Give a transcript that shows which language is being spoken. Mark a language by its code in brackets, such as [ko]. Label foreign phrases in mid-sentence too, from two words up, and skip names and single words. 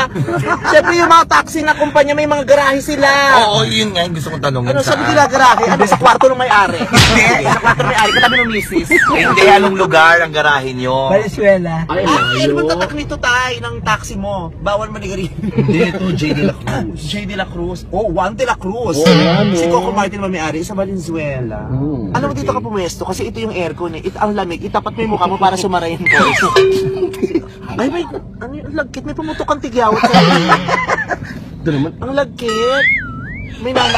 [tl] Siyempre yung mga taxi na kumpanya may mga garahe sila. Oo, yun nga yung gusto kong tanongin. Ano sabi nila garahe? Ano sa kwarto ng may-ari? Hindi, sa kwarto ng may-ari, katabi ng misis. Hindi, anong lugar ang garahe nyo? Valenzuela. Ay, Ano bang layo. tatak nito tay ng taxi mo? Bawal manigarin. Hindi, ito, J. De La Cruz. J. De La Cruz. Oh, Juan De La Cruz. Oh, yan, Si oh. Coco Martin may-ari sa Valenzuela. Alam mo dito ka pumesto kasi ito yung aircon eh. Ang lamig. Itapat mo yung mukha mo para sumara yung voice. Ay, may, ano yung lagkit? May pumutok ang tigyawat sa Ito naman. Ang lagkit. May nanak.